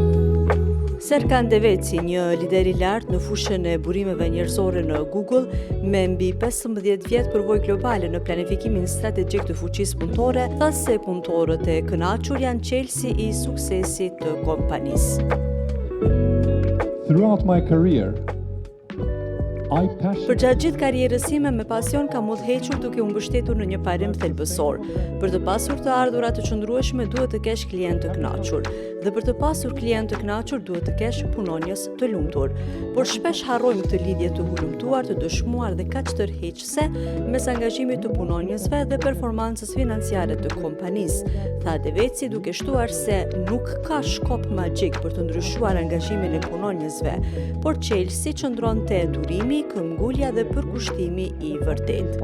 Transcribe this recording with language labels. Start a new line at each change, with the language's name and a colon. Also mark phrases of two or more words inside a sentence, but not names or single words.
Albanian: Serkan Deveci, një lider i lartë në fushën e burimeve njerëzore në Google, me mbi 15 vjet përvojë globale në planifikimin strategjik të fuqisë punëtore, tha se punëtorët e kënaqur janë çelësi i suksesit të kompanisë.
English: Throughout my career,
Albanian: Për gjatë gjithë karrierës time me pasion kam udhëhequr duke u mbështetur në një parim thelbësor. Për të pasur të ardhura të qëndrueshme duhet të kesh klient të kënaqur, dhe për të pasur klient të kënaqur duhet të kesh punonjës të lumtur. Por shpesh harrojmë këtë lidhje të hulumtuar, të dëshmuar dhe kaq tërheqëse mes angazhimit të punonjësve dhe performancës financiare të kompanisë, tha Deveci duke shtuar se nuk ka shkop magjik për të ndryshuar angazhimin e punonjësve, por çelësi qëndron te durimi, këmbgulja dhe përkushtimi i vërtet.